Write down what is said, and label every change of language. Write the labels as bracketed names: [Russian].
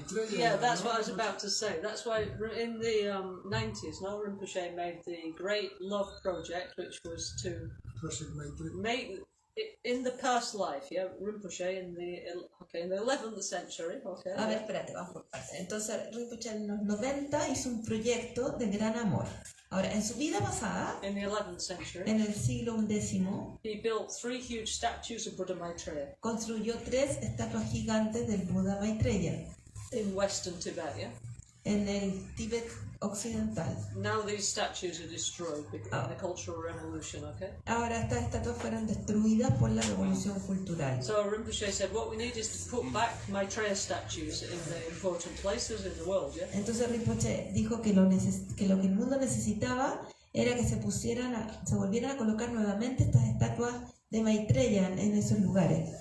[English] Yeah, that's what I was about to say. That's why in the 90s, no, Rinpoche made the Great Love Project, which was to make in the past life, yeah, Rinpoche in the 11th century, okay. [Spanish] A ver, espérate, vamos por partes. Entonces Rinpoche en los 90 hizo un proyecto de gran amor. Ahora, en su vida pasada, [English] in the 11th century, [Spanish] en el siglo XI, [English] he built 3 huge statues of Buddha Maitreya. [Spanish] Construyó 3 estatuas gigantes del Buda Maitreya. [English] In western Tibet, yeah. [Spanish] En el Tíbet occidental. [English] Now these statues are destroyed in the Cultural Revolution, okay? [Spanish] Ahora estas estatuas fueron destruidas por la revolución cultural. [English] So Rinpoche said, what we need is to put back Maitreya statues in the important places in the world, yeah? [Spanish] Entonces Rinpoche dijo que lo que el mundo necesitaba era que se volvieran a colocar nuevamente estas estatuas de Maitreya en esos lugares.